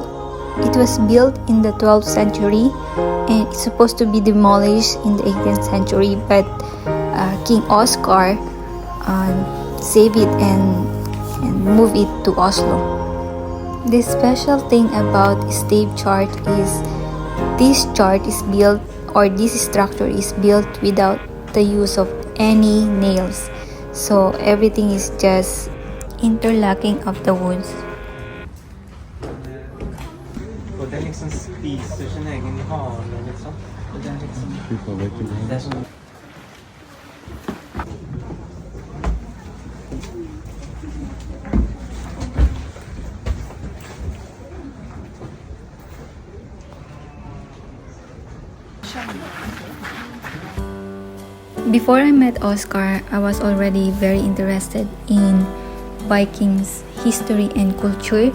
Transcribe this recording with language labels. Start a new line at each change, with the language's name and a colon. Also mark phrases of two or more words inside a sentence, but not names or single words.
English: It was built in the 12th century and it's supposed to be demolished in the 18th century, but King Oscar saved it and moved it to Oslo. The special thing about Stave Church is this church is built, or this structure is built without the use of any nails. So everything is just interlocking of the woods.
Norwegian: Og den liksom spiser sin egen hale, liksom. Og den liksom... Det er sånn...
English: Before I met Oscar, I was already very interested in Vikings history and culture.